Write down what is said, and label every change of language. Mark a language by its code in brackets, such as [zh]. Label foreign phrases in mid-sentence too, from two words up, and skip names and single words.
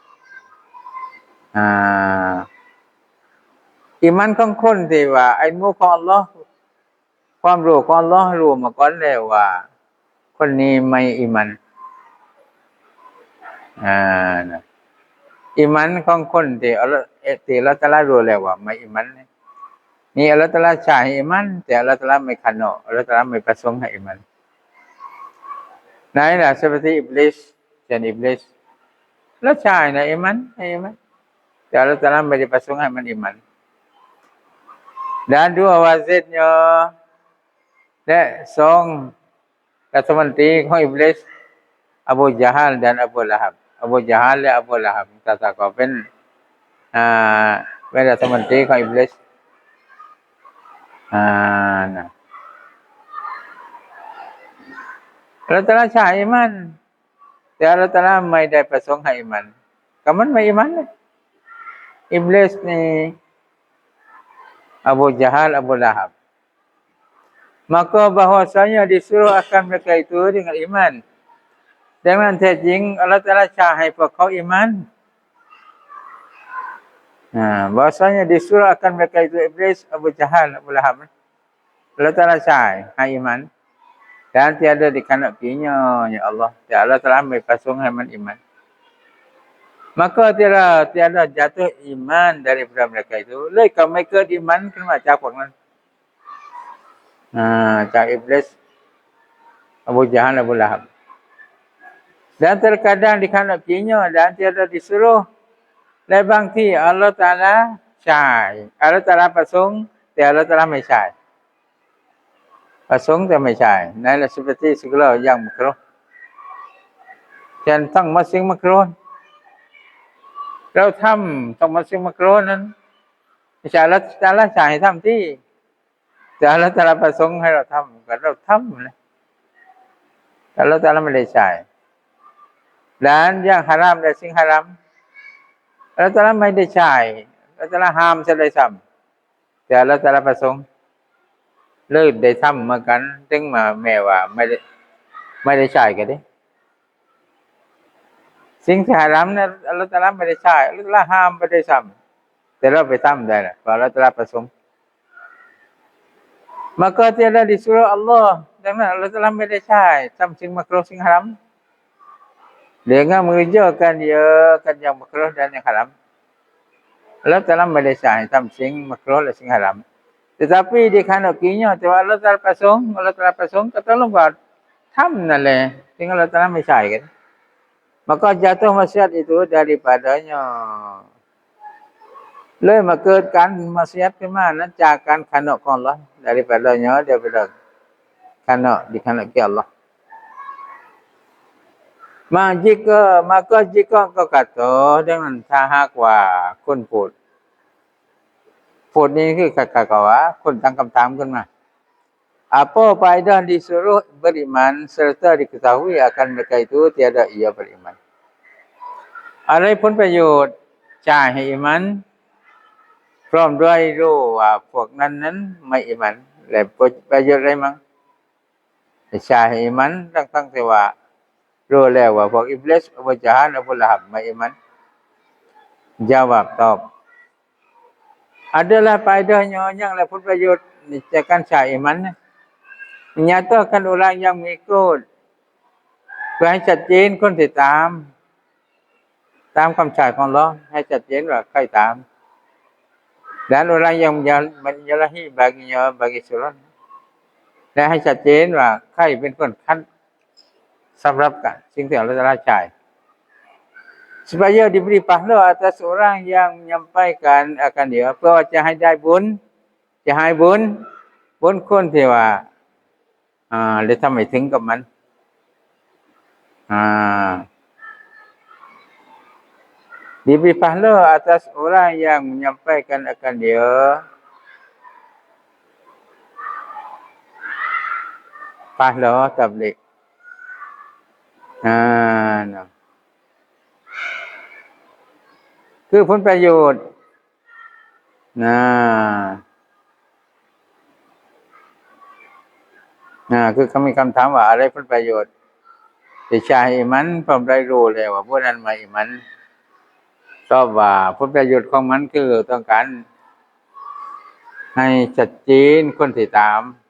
[th] อีหมันของคนที่ว่าอิลมูของอัลเลาะห์ความรู้ของอัลเลาะห์รู้มาก่อนแล้วว่าคนนี้ไม่อีหมัน นะอีหมันของคนที่อัลเลาะห์ตะอาลารู้แล้วว่าไม่อีหมันนี่อัลเลาะห์ตะอาลาใช้ให้อีหมันแต่อัลเลาะห์ตะอาลาไม่ขันเนาะอัลเลาะห์ตะอาลาไม่ประสงค์ให้อีหมันนั่นล่ะ [ms] seperti iblis dan iblis [th] แล้วใช้นะอีหมันให้อีหมันแต่อัลเลาะห์ตะอาลาไม่ได้ประสงค์ให้มันอีหมัน [ms] dan dua wazirnya [th] และ2รัฐมนตรีของอิบลิสอบูญะฮัล dan Abu Lahab อบูญะฮัลและอบูละฮับตาก็เป็นเป็นรัฐมนตรีของอิบลิส นะอัลเลาะห์ตะอาลาใช้อีหมันแต่อัลเลาะห์ตะอาลาไม่ได้ประสงค์ให้อีหมันก็มันไม่อีหมันอิบลิสนี่ [ms] Abu Jahal Abu Lahab maka bahwasanya disuruh akan mereka itu dengan iman dengan [th] แท้จริงอัลเลาะห์ตะอาลาใช้ให้พวกเขาอีหมัน [ms] bahwasanya disuruh akan mereka itu iblis Abu Jahal Abu Lahab Allah Taala [th] ใช้ให้อีหมัน [ms] dan tiada dikehendakinya ya Allah ya Allah Taala [th] ไม่ประสงค์ให้มันอีหมัน [ms] maka tiada jatuh iman daripada mereka itu [th] เลยก็ไม่เกิดอีหมันขึ้นมาจากพวกนั้น จากอิบลิส Abu Jahal Abu Lahab [ms] dan terkadang dikehendakinya dan tiada disuruh [th] และบางที่อัลเลาะห์ตะอาลาใช้อัลเลาะห์ตะอาลาประสงค์แต่ อัลเลาะห์ตะอาลาไม่ใช้ประสงค์แต่ไม่ใช้นั่นแหละ [ms] seperti segala yang makruh [th] เช่นทั้งมัสยิดมักรุฮเราทำ ต้องมัสยิดมักรุฮนั้นไม่ใช่อัลเลาะห์ตะอาลาใช้ให้ทำที่แต่อัลเลาะห์ตะอาลาประสงค์ให้เราทำก็เราทำนะอัลเลาะห์ตะอาลาไม่ได้ใช้ [ms] dan yang haram [th] และสิ่งฮารามอัลเลาะห์ตะอาลาไม่ได้ใช้อัลเลาะห์ตะอาลาห้ามซะด้วยซ้ำแต่อัลเลาะห์ตะอาลาประสงค์เลยได้ทำเหมือนกันถึงมาแม้ว่าไม่ได้ใช้ก็ได้ สิ่งที่ฮารามนั้นอัลเลาะห์ตะอาลาไม่ได้ใช้อัลเลาะห์ตะอาลาห้ามไปด้วยซ้ำแต่เราไปทำได้ล่ะเพราะอัลเลาะห์ตะอาลาประสงค์ [ms] maka tiada disuruh Allah [th] ดังนั้นอัลเลาะห์ตะอาลาไม่ได้ใช้ทำสิ่งมักรุฮสิ่งฮาราม [ms] dengan mengerjakan kan yang makruh dan yang haram [th] Allah Taala ไม่ได้ใช้ทำสิ่งมักรุฮและสิ่งฮาราม [ms] tetapi dikehendakinya [th] แต่ว่า Allah Taala ประสงค์ Allah Taala ประสงค์ก็ต้องว่าทำนั่นแหละซึ่ง Allah Taala ไม่ใช้กัน [ms] maka jatuh maksiat itu daripadanya [th] เลยมาเกิดการมักซิยะห์ขึ้นมานั้นจากการขันธ์ของ Allah [ms] daripadanya daripada karena dikehendaki Allah maka jika kau kata dengan [th] ถ้าหากว่าคนพูดนี่คือเขาว่าคนตั้งคำถามขึ้นมา [ms] apa faedah disuruh beriman serta diketahui akan mereka itu tiada ia beriman [th] อะไรผลประโยชน์จ่ายให้อีหมันพร้อมด้วยรู้ว่าพวกนั้นไม่อีหมันและประโย ชน์อะไรมั้งจ่ายให้อีหมันทั้งที่ว่ารู้แล้วว่าพวกอิบลิสอบูญะฮัลอบูละฮับไม่อีหมัน jawab ตอบ [ms] adalah faedahnya yang la [th] ผลประโยชน์จากการใช้อีหมัน [ms] menyatakan orang yang mengikut [th] เพื่อให้ชัด เจนคนที่ตามคำสั่งของอัลเลาะห์ให้ชัดเจนว่าใครตาม [ms] dan orang yang menyalahi bagi surat [th] และให้ชัดเจนว่าใครเป็นคนคัดสำหรับกันสิ่งที่อัลเลาะห์ตะอาลาใช้ [ms] supaya diberi pahala atas orang yang menyampaikan akan dia [th] เพื่อว่าจะให้ได้บุญจะให้บุญคนที่ว่าได้ทำให้ถึงกับมัน [ms] diberi pahala atas orang yang menyampaikan akan dia pahala tabligh [th] นะคือผลประโยชน์ คือเขามีคำถามว่าอะไรผลประโยชน์ที่ใช้มันผมได้รู้แล้วว่าพวกนั้นไม่มันตอบว่าผลประโยชน์ของมันคือต้องการให้ชัดเจนคนที่ตาม